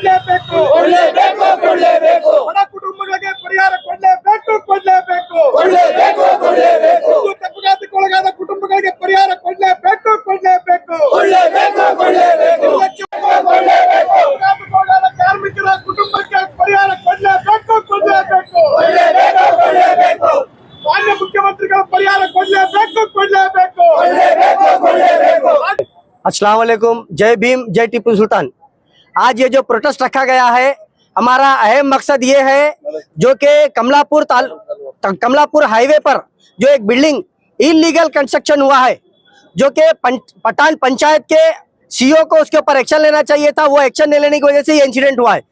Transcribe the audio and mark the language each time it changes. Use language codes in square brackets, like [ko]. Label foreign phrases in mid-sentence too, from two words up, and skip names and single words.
[kn] ಕೊಡಲೇಬೇಕು ಬಡ ಕುಟುಂಬಗಳಿಗೆ ಪರಿಹಾರ ಕೊಡಲೇಬೇಕು ವಿದ್ಯುತ್ ಅಪಘಾತಕ್ಕೊಳಗಾದ ಕುಟುಂಬಗಳಿಗೆ ಪರಿಹಾರ ಕೊಡಲೇಬೇಕು ಕಾರ್ಮಿಕರ ಕುಟುಂಬಕ್ಕೆ ಪರಿಹಾರ ಕೊಡಲೇಬೇಕು ಮಾನ್ಯ ಮುಖ್ಯಮಂತ್ರಿಗಳ ಪರಿಹಾರ ಕೊಡಲೇಬೇಕು [ar] السلام عليكم, [hi] जय भीम, जय टीपू सुल्तान। आज ये जो प्रोटेस्ट रखा गया है, हमारा अहम मकसद ये है जो कि कमलापुर हाईवे पर जो एक बिल्डिंग इलीगल कंस्ट्रक्शन हुआ है, जो कि पठान पंचायत के CEO को उसके ऊपर एक्शन लेना चाहिए था, वो एक्शन नहीं लेने की वजह से ये इंसिडेंट हुआ है।